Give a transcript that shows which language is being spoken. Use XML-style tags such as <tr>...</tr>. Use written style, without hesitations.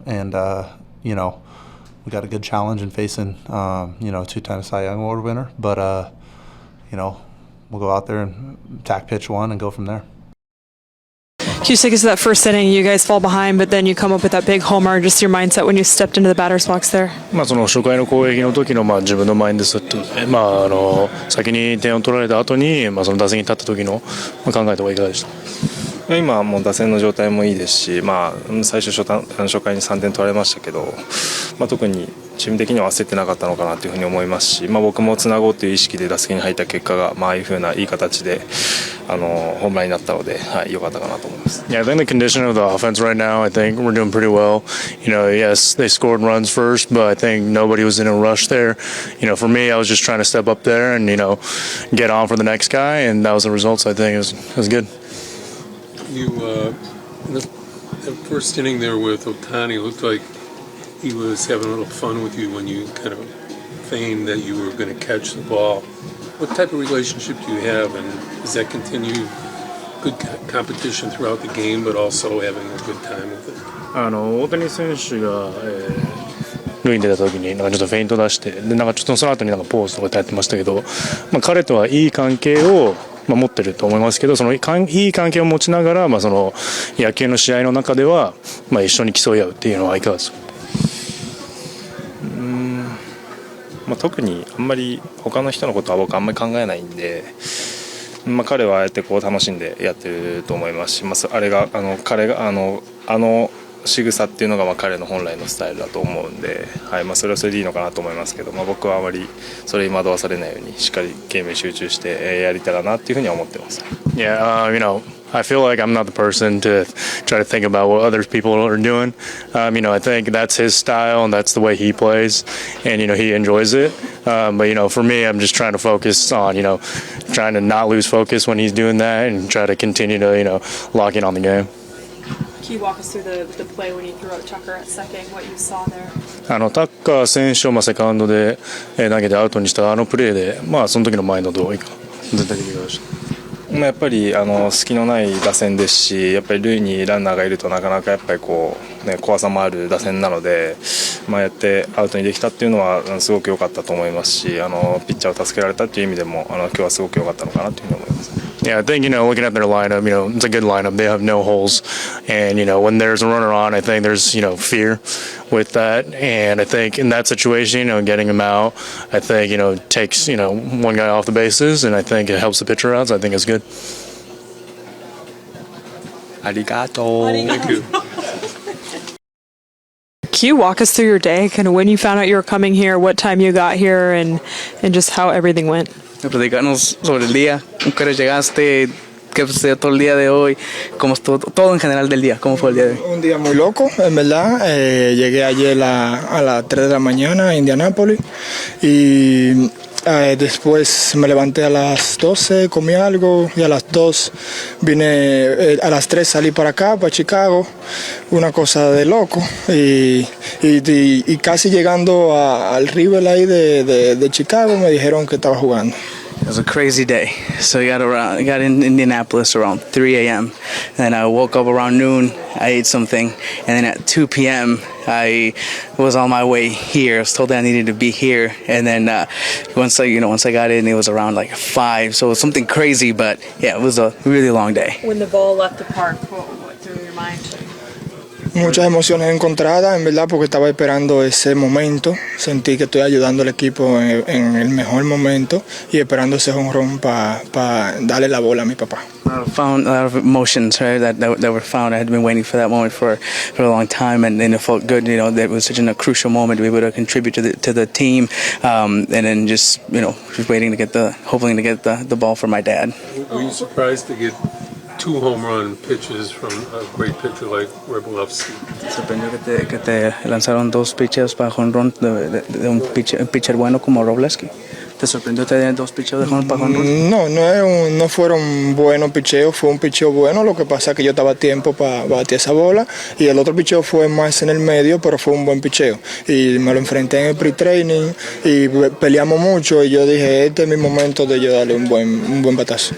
<en>And you know, we got a good challenge in facing you know, 2-time Cy Young Award winner. But you know, we'll go out there and attack pitch one and go from there. Can you take us to that first inning? You guys fall behind, but then you come up with that big homer. Just your mindset when you stepped into the batter's box there.</en> <ja>その初回の攻撃の時の自分のマインドセットで、先に点を取られた後に、その打席に立った時の考えた方がいかがでした？今はもう打線の状態もいいですし、最初初回に3点取られましたけど、特にチーム的には焦ってなかったのかなというふうに思いますし、僕もつなごうという意識で打席に入った結果が、ああいうふうないい形でホームランになったので、良かったかなと思います。</ja> <en>Yeah, I think the condition of the offense right now, I think we're doing pretty well. You know, yes, they scored runs first, but I think nobody was in a rush there. You know, for me, I was just trying to step up there and, you know, get on for the next guy, and that was the results. I think it was good. You, the first inning there with Ohtani, looked like he was having a little fun with you when you kind of feigned that you were going to catch the ball. What type of relationship do you have, and does that continue good competition throughout the game, but also having a good time with it?</en> <ja>大谷選手が、塁に出た時にちょっとフェイント出して、でちょっとその後にポーズとかやってましたけど、彼とはいい関係を持ってると思いますけど、そのいい関係を持ちながら、その野球の試合の中では、一緒に競い合うっていうのはいかがですか？特にあんまり他の人のことは僕あんまり考えないんで、彼はああやって楽しんでやってると思いますし、あれが彼が仕草っていうのが彼の本来のスタイルだと思うんで、それはそれでいいのかなと思いますけど、僕はあまりそれに惑わされないようにしっかりゲームに集中してやりたいなっていうふうには思ってます。</ja> <en>Yeah, you know, I feel like I'm not the person to try to think about what other people are doing. You know, I think that's his style and that's the way he plays, and you know, he enjoys it. But you know, for me, I'm just trying to focus on, you know, trying to not lose focus when he's doing that and try to continue to, you know, lock in on the game. Can you walk us through the play when you threw out Tucker at second, what you saw there?</en> <ja>タッカー選手をセカンドで投げてアウトにしたプレーで、その時のマインドどういか全体的にどうでした？やっぱり隙のない打線ですし、やっぱり塁にランナーがいるとなかなかやっぱり怖さもある打線なので、やってアウトにできたっていうのはすごく良かったと思いますし、ピッチャーを助けられたっていう意味でも今日はすごく良かったのかなというふうに思います。</ja> <en>Yeah, I think, you know, looking at their lineup, you know, it's a good lineup. They have no holes. And, you know, when there's a runner on, I think there's, you know, fear with that. And I think in that situation, you know, getting him out, I think, you know, takes, you know, one guy off the bases, and I think it helps the pitcher out, so I think it's good.</en> <ja>Arigato.</ja> <en>Thank you. Can you walk us through your day, kind of when you found out you were coming here, what time you got here, and just how everything went?</en> <es>Platicarnos sobre el día, cómo llegaste, qué sucedió todo el día de hoy, cómo estuvo todo en general del día, cómo fue el día de hoy. Un día muy loco, en verdad. Llegué ayer a las 3 de la mañana a Indianápolis y después me levanté a las 12, comí algo y a las 2 vine, a las 3 salí para acá, para Chicago, una cosa de loco y casi llegando al River ahí de Chicago me dijeron que estaba jugando.</es> <en>It was a crazy day. So I got in Indianapolis around 3 a.m. Then I woke up around noon. I ate something, and then at 2 p.m. I was on my way here. I was told that I needed to be here, and then once I got in, it was around like 5. So it was something crazy, but yeah, it was a really long day. When the ball left the park, what through your mind?</en> <es>Muchas emociones encontradas, en verdad, porque estaba esperando ese momento. Sentí que estoy ayudando al equipo en el mejor momento y esperando ese jonrón para darle la bola a mi papá.</es> <en>Found a lot of emotions, right, that were found. I had been waiting for that moment for a long time, and it felt good. You know, that was such a crucial moment to be able to contribute to the team, and then just waiting to get hopefully to get the ball for my dad. Were you surprised to get 2 home run pitches from a great pitcher like Wroblewski?</en> <es>¿Te sorprendió que te lanzaron 2 pitches para jonrón de un pitcher bueno como Wroblewski? ¿Te sorprendió tener 2 picheos de jonrón para jonrón? No fueron buenos picheos, fue un picheo bueno, lo que pasa es que yo estaba a tiempo para batir esa bola y el otro picheo fue más en el medio, pero fue un buen picheo y me lo enfrenté en el pre-training y peleamos mucho y yo dije, este es mi momento de yo darle un buen batazo.</es>